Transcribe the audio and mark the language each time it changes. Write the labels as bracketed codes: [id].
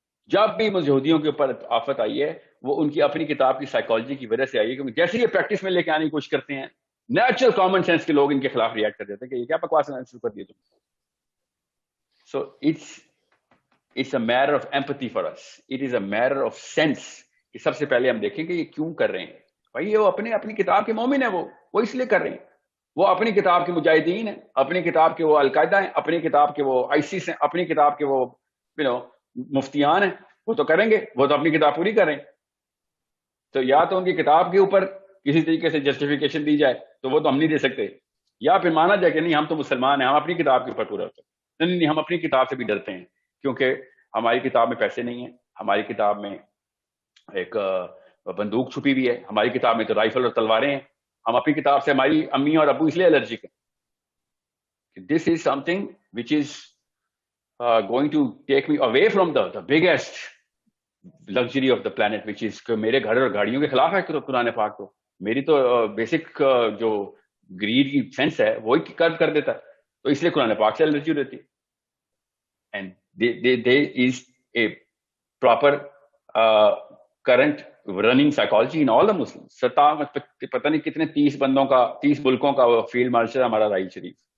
[ur] جب بھی یہودیوں کے اوپر آفت آئی ہے وہ ان کی اپنی کتاب کی سائیکالوجی کی وجہ سے آئی ہے, کیونکہ جیسے یہ پریکٹس میں لے کے آنے کی کوشش کرتے ہیں, نیچرل کامن سینس کے لوگ ان کے خلاف ریئیکٹ کر دیتے ہیں کہ یہ کیا بکواس شروع کر دیے تم. [en] So it's a matter of empathy for us. It is a matter of sense. [ur] کہ سب سے پہلے ہم دیکھیں کہ یہ کیوں کر رہے ہیں. بھائی وہ اپنی کتاب کے مومن ہیں, وہ اس لیے کر رہے ہیں. وہ اپنی کتاب کے مجاہدین ہیں, اپنی کتاب کے وہ القاعدہ ہیں, اپنی کتاب کے وہ آئیسس ہیں, اپنی کتاب کے وہ مفتیان ہیں. وہ تو کریں گے, وہ تو اپنی کتاب پوری کر رہے ہیں. تو یا تو ان کی کتاب کے اوپر کسی طریقے سے جسٹیفیکیشن دی جائے تو وہ تو ہم نہیں دے سکتے, یا پھر مانا جائے کہ نہیں ہم تو مسلمان ہیں, ہم اپنی کتاب کے اوپر پورا ہوتے ہیں. نہیں, ہم اپنی کتاب سے بھی ڈرتے ہیں کیونکہ ہماری کتاب میں پیسے نہیں ہیں, ہماری کتاب میں ایک بندوق چھپی ہوئی ہے, ہماری کتاب میں تو رائفل اور تلواریں ہیں, ہم اپنی کتاب سے ہماری امی اور ابو اس لیے الرجک ہیں. [en] this is something which is going to take me away from the biggest luxury of the plant, which is [ur] کہ میرے گھر اور گاڑیوں کے خلاف ہے قرآن پاک. تو میری تو بیسک جو گریڈ کی سینس ہے وہی کر دیتا ہے, تو اس لیے قرآن پاک سے الرجی رہتی. [en] And there is a proper current running psychology in all the Muslims. [ur] پتہ نہیں کتنے 30 ملکوں کا فیلڈ مارشل ہمارا راہیل شریف.